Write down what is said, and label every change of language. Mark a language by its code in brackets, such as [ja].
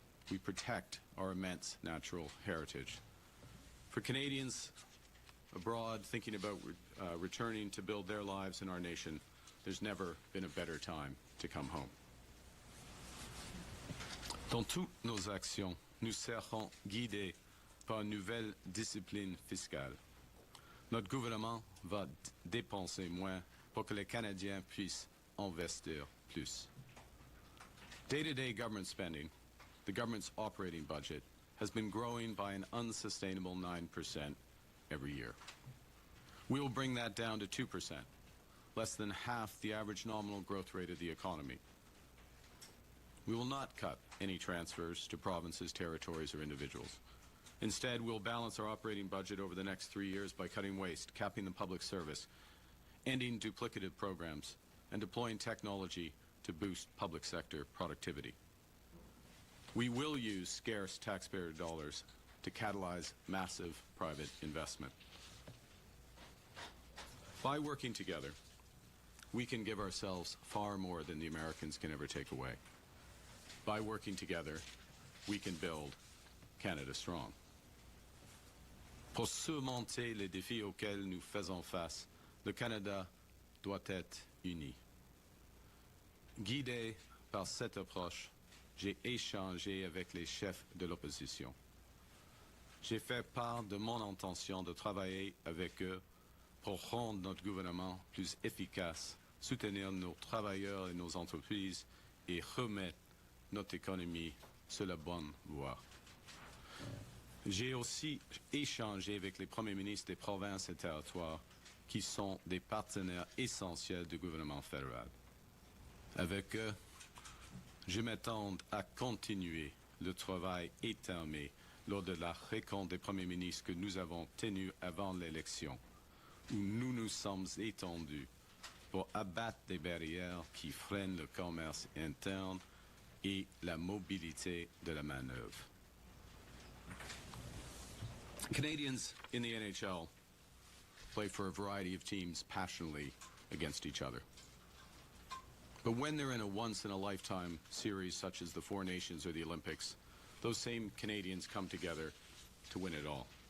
[en] We protect our immense natural heritage. For Canadians abroad thinking about returning to build their lives in our nation, there's never been a better time to come home. [fr] Dans toutes nos actions, nous serons guidés par une nouvelle discipline fiscale. Notre gouvernement va dépenser moins pour que les Canadiens puissent investir plus. [en] Day-to-day government spending, the government's operating budget, has been growing by an unsustainable 9% every year. We will bring that down to 2%, less than half the average nominal growth rate of the economy. We will not cut any transfers to provinces, territories, or individuals. Instead, we'll balance our operating budget over the next 3 years by cutting waste, capping the public service, ending duplicative programs, and deploying technology to boost public sector productivity. We will use scarce taxpayer dollars to catalyze massive private investment. By working together, we can give ourselves far more than the Americans can ever take away. By working together, we can build Canada strong. [fr] Pour surmonter les défis auxquels nous faisons face, le Canada doit être uni. Guidé par cette approche, j'ai échangé avec les chefs de l'opposition. J'ai fait part de mon intention de travailler avec eux pour rendre notre gouvernement plus efficace, soutenir nos travailleurs et nos entreprises et remettre notre économie sur la bonne voie. J'ai aussi échangé avec les premiers ministres des provinces et territoires qui sont des partenaires essentiels du gouvernement fédéral. Avec eux, je m'attends à continuer le travail étamé lors de la rencontre des premiers ministres que nous avons tenue avant l'élection, où nous nous sommes étendus pour abattre des barrières qui freinent le commerce interne et la mobilité de la main-d'œuvre. [en] Canadians in the NHL play for a variety of teams passionately against each other. But when they're in a once-in-a-lifetime series such as the Four Nations or the Olympics, those same Canadians come together to win it all.